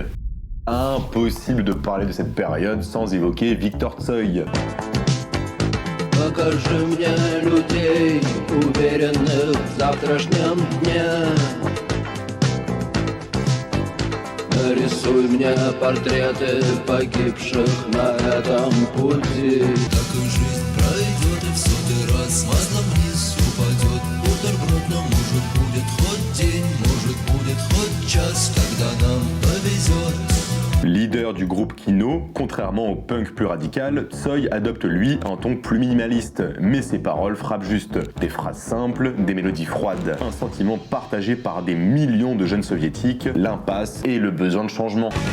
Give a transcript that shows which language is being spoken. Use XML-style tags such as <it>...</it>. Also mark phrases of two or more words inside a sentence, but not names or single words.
<fr>Impossible de parler de cette période sans évoquer Viktor Tsoi.</fr> <ru>Покажи мне людей, уверенных в завтрашнем дне. Нарисуй мне портреты погибших на этом пути. Так и жизнь пройдет, и в сотый раз масло вниз упадет. Бутерброд, но может будет хоть день, может будет хоть час, когда нам повезет.</ru> <fr>Leader du groupe Kino, contrairement au punk plus radical, Tsoi adopte lui un ton plus minimaliste, mais ses paroles frappent juste. Des phrases simples, des mélodies froides, un sentiment partagé par des millions de jeunes soviétiques, l'impasse et le besoin de changement.</fr>